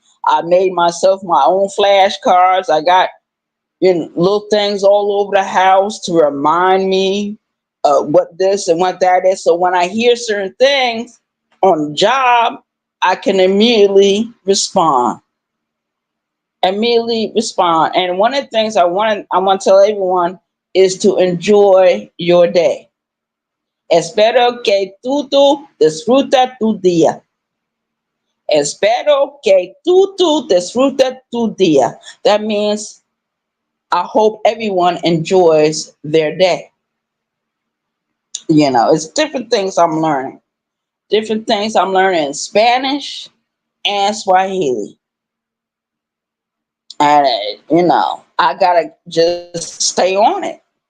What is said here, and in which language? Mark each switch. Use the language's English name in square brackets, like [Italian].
[English] I made myself my own flashcards. I got little things all over the house to remind me what this and what that is. So when I hear certain things on the job, I can immediately respond. Immediately respond. And one of the things I want to tell everyone is to enjoy your day. [Spanish] Espero que tú disfruta tu día. Espero que tú disfruta tu día. [English] That means I hope everyone enjoys their day. It's different things I'm learning. Different things I'm learning in Spanish and Swahili. And, I gotta just stay on it.